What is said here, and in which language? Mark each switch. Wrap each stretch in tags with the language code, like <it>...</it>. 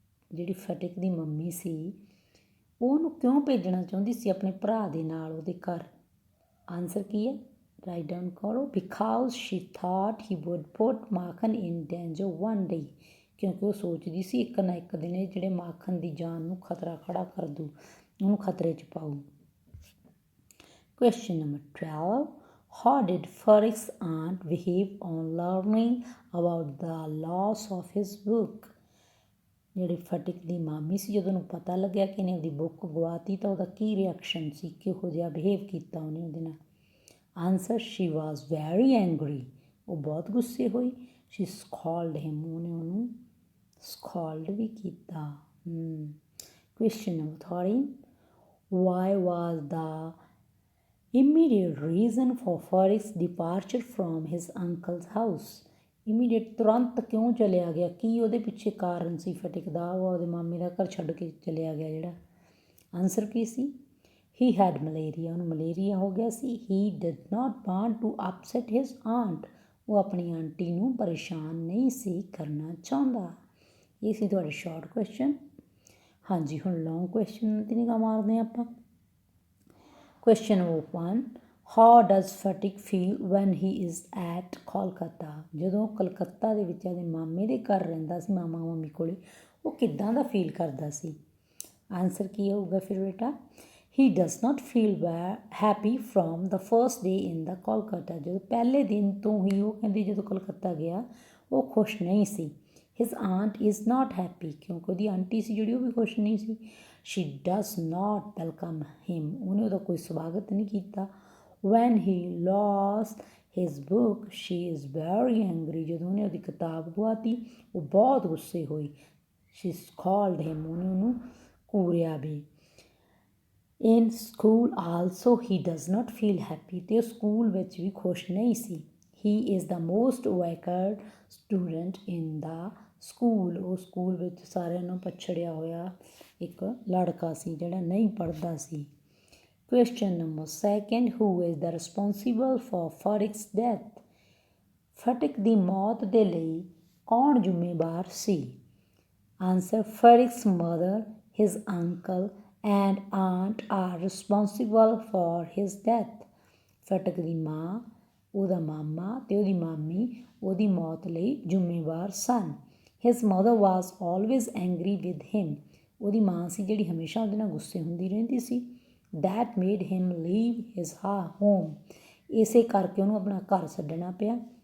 <pa>ਜਿਹੜੀ ਫਟਿਕ ਦੀ ਮੰਮੀ ਸੀ, ਉਹਨੂੰ ਕਿਉਂ ਭੇਜਣਾ ਚਾਹੁੰਦੀ ਸੀ ਆਪਣੇ ਭਰਾ ਦੇ ਨਾਲ ਉਹਦੇ ਘਰ? ਆਨਸਰ ਕੀ ਹੈ? ਰਾਈਟ ਡਾਊਨ ਕਰੋ।</pa> <en>because she thought he would put Makhan in danger one day,</en> <pa>ਕਿਉਂਕਿ ਉਹ ਸੋਚਦੀ ਸੀ ਇੱਕ ਨਾ ਇੱਕ ਦਿਨ ਇਹ ਜਿਹੜੇ ਮਾਖਣ ਦੀ ਜਾਨ ਨੂੰ ਖਤਰਾ ਖੜਾ ਕਰ ਦੂ, ਉਹਨੂੰ ਖਤਰੇ 'ਚ ਪਾਊ।</pa> <en>Question number 12. How did Farik's aunt behave on learning about the loss of his book?</en> <pa>ਜਿਹੜੀ ਫਟਿਕ ਦੀ ਮਾਮੀ ਸੀ, ਜਦੋਂ ਉਹਨੂੰ ਪਤਾ ਲੱਗਿਆ ਕਿ ਇਹਨੇ ਉਹਦੀ ਬੁੱਕ ਗਵਾਤੀ ਤਾਂ ਉਹਦਾ ਕੀ ਰਿਐਕਸ਼ਨ ਸੀ, ਕਿਹੋ ਜਿਹਾ ਬਿਹੇਵ ਕੀਤਾ ਉਹਨੇ ਉਹਦੇ ਨਾਲ।</pa> <en>answer, she was very angry,</en> <pa>ਉਹ ਬਹੁਤ ਗੁੱਸੇ ਹੋਈ।</pa> <en>she scolded him,</en> <pa>ਉਹਨੇ ਉਹਨੂੰ ਸਕਾਲਡ ਵੀ ਕੀਤਾ।</pa> <en>Question number 13. Why was the immediate reason for Farik's departure from his uncle's house?</en> <pa>Immediate ਤੁਰੰਤ ਕਿਉਂ ਚਲਿਆ ਗਿਆ, ਕੀ ਉਹਦੇ ਪਿੱਛੇ ਕਾਰਨ ਸੀ ਫਟਿਕ ਦਾ, ਉਹ ਉਹਦੇ ਮਾਮੇ ਦਾ ਘਰ ਛੱਡ ਕੇ ਚਲਿਆ ਗਿਆ ਜਿਹੜਾ। Answer Ki ਸੀ?</pa> <en>he had malaria,</en> <pa>ਉਹਨੂੰ ਮਲੇਰੀਆ ਹੋ ਗਿਆ ਸੀ।</pa> <en>he did not want to upset his aunt,</en> <pa>ਉਹ ਆਪਣੀ ਆਂਟੀ ਨੂੰ ਪਰੇਸ਼ਾਨ ਨਹੀਂ ਸੀ ਕਰਨਾ ਚਾਹੁੰਦਾ। ਇਹ ਸੀ ਤੁਹਾਡੇ ਸ਼ਾਰਟ ਕੁਐਸਚਨ। ਹਾਂਜੀ, ਹੁਣ ਲੌਂਗ ਕੁਐਸਚਨ 'ਤੇ ਨਿਗਾਹ ਮਾਰਦੇ ਹਾਂ ਆਪਾਂ।</pa> <en>Question number 1. How does Fatik feel when he is at Kolkata?</en> <pa>ਜਦੋਂ ਕਲਕੱਤਾ ਦੇ ਵਿੱਚ ਉਹਦੇ ਮਾਮੇ ਦੇ ਘਰ ਰਹਿੰਦਾ ਸੀ, ਮਾਮਾ ਮਾਮੀ ਕੋਲੇ, ਉਹ ਕਿੱਦਾਂ ਦਾ ਫੀਲ ਕਰਦਾ ਸੀ? ਆਨਸਰ ਕੀ ਹੋਊਗਾ ਫਿਰ ਬੇਟਾ?</pa> <en>He does not feel happy from the first day in the Kolkata.</en> <pa>ਜਦੋਂ ਪਹਿਲੇ ਦਿਨ ਤੋਂ ਹੀ ਉਹ ਕਹਿੰਦੀ ਜਦੋਂ ਕਲਕੱਤਾ ਗਿਆ ਉਹ ਖੁਸ਼ ਨਹੀਂ ਸੀ।</pa> <en>His aunt is not happy,</en> <pa>ਕਿਉਂਕਿ ਉਹਦੀ ਆਂਟੀ ਸੀ ਜਿਹੜੀ ਉਹ ਵੀ ਖੁਸ਼ ਨਹੀਂ ਸੀ।</pa> <en>She does not welcome him,</en> <pa>ਉਹਨੇ ਉਹਦਾ ਕੋਈ ਸਵਾਗਤ ਨਹੀਂ ਕੀਤਾ।</pa> <en>When he lost his book, she is very angry,</en> <pa>ਜਦੋਂ ਉਹਨੇ ਉਹਦੀ ਕਿਤਾਬ ਗਵਾਤੀ ਉਹ ਬਹੁਤ ਗੁੱਸੇ ਹੋਈ।</pa> <en>She scolded him,</en> <pa>ਉਹਨੇ ਉਹਨੂੰ ਘੂਰਿਆ ਵੀ।</pa> <en>In school also he does not feel happy,</en> <pa>ਤੇ ਉਹ ਸਕੂਲ ਵਿੱਚ ਵੀ ਖੁਸ਼ ਨਹੀਂ ਸੀ।</pa> <en>He is the most awkward student in the school,</en> <pa>ਉਹ ਸਕੂਲ ਵਿੱਚ ਸਾਰਿਆਂ ਨੂੰ ਪਛੜਿਆ ਹੋਇਆ ਇੱਕ ਲੜਕਾ ਸੀ ਜਿਹੜਾ ਨਹੀਂ ਪੜ੍ਹਦਾ ਸੀ।</pa> <en>Question number 2. Who is the responsible for Farik's death?</en> <pa>ਫਟਿਕ ਦੀ ਮੌਤ ਦੇ ਲਈ ਕੌਣ ਜ਼ਿੰਮੇਵਾਰ ਸੀ?</pa> <en>Answer, Farik's mother, his uncle and aunt are responsible for his death.</en> <pa>ਫਟਿਕ ਦੀ ਮਾਂ, ਉਹਦਾ ਮਾਮਾ ਅਤੇ ਉਹਦੀ ਮਾਮੀ ਉਹਦੀ ਮੌਤ ਲਈ ਜ਼ਿੰਮੇਵਾਰ ਸਨ।</pa> <en>His mother was always angry with him,</en> <pa>ਉਹਦੀ ਮਾਂ ਸੀ ਜਿਹੜੀ ਹਮੇਸ਼ਾ ਉਹਦੇ ਨਾਲ ਗੁੱਸੇ ਹੁੰਦੀ ਰਹਿੰਦੀ ਸੀ।</pa> <en>That made him leave his home,</en> <pa>ਇਸੇ ਕਰਕੇ ਉਹਨੂੰ ਆਪਣਾ ਘਰ ਛੱਡਣਾ ਪਿਆ।</pa>